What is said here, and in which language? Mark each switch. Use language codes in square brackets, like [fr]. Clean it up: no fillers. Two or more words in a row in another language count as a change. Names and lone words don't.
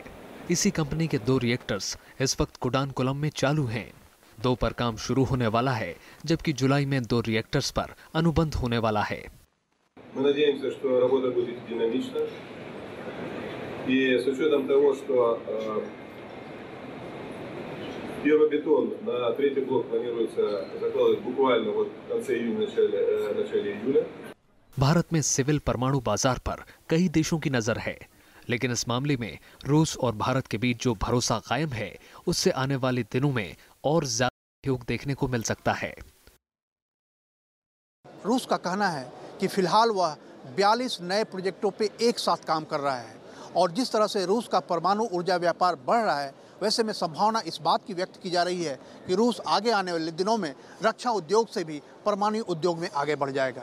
[hi] इसी कंपनी के 2 रिएक्टर्स इस वक्त कुडानकुलम में चालू हैं। 2 पर काम शुरू होने वाला है, जबकि जुलाई में 2 रिएक्टर्स पर अनुबंध होने वाला है। [ru] Первый бетон на 3-й блок планируется закладывать буквально вот в конце июня, начале июля. [hi] भारत में सिविल परमाणु बाजार पर कई देशों की नजर है, लेकिन इस मामले में रूस और भारत के बीच जो भरोसा कायम है, उससे आने वाले दिनों में और ज्यादा सहयोग देखने को मिल सकता है। रूस का कहना है कि फिलहाल वह 42 नए प्रोजेक्टों पे एक साथ काम कर रहा है और जिस तरह से रूस का परमाणु ऊर्जा व्यापार बढ़ रहा है, वैसे में संभावना इस बात की व्यक्त की जा रही है कि रूस आगे आने वाले दिनों में रक्षा उद्योग से भी परमाणु उद्योग में आगे बढ़ जाएगा।